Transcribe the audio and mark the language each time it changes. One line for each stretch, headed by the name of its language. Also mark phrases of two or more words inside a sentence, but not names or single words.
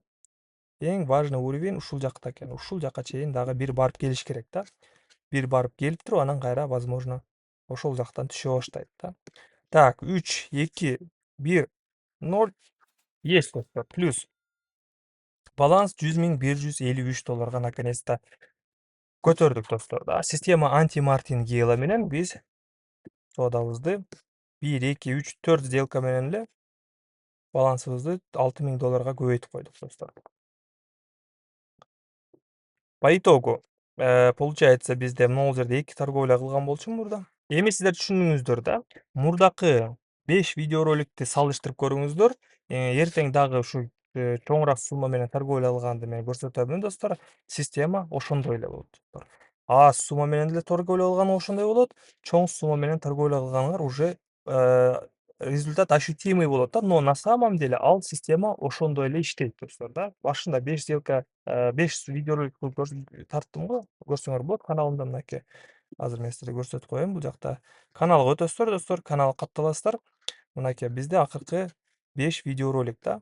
Kyrgyz: Эң
Russian: важный уровень
Kyrgyz: ушул жакта экен. Ушул жакка чейин дагы бир барып келиш керек да. Бир барып келип туруп, анан кайра возможно ошол жактан түшө баштайт да. Так, 3, 2, 1, 0. Есть, достор. Плюс. Баланс 100.153 долларга наконец-то көтөрдүк, достор. Да.
Russian: Система анти-мартингейла
Kyrgyz: менен биз содабызды 1, 2, 3, 4 сделка менен эле балансыбызды 6000 долларга көбөйтүп койдук, достор.
Russian: По итогу, получается
Kyrgyz: бизде могул жерде 2 торговля кылган болчумун мурда. Эми сиздер түшүндүңүздөр да. Мурдакы 5 видеороликти салыштырып көрүңүздөр. Эртең дагы ушу чоңураак сумма менен торговля кылганды мен көрсөтөмүн, достор. Система ошондой эле болот, достор. Аз сумма менен деле торговля кылган ошондой болот. Чоң сумма менен торговля кылганыңар
Russian: уже результат ощутимый
Kyrgyz: болот да.
Russian: Но на самом деле
Kyrgyz: ал система ошондой эле иштейт, достор, да. Башында 5 сделка, 5 видеоролик кылып тарттым го. Көрсөңөр болот каналымда мынакей. Азыр мен силерге көрсөтүп коеюн. Бул жакта каналга өтөсүздөр, достор. Каналга катталасыздар. Мынакей бизде акыркы 5 видеоролик да.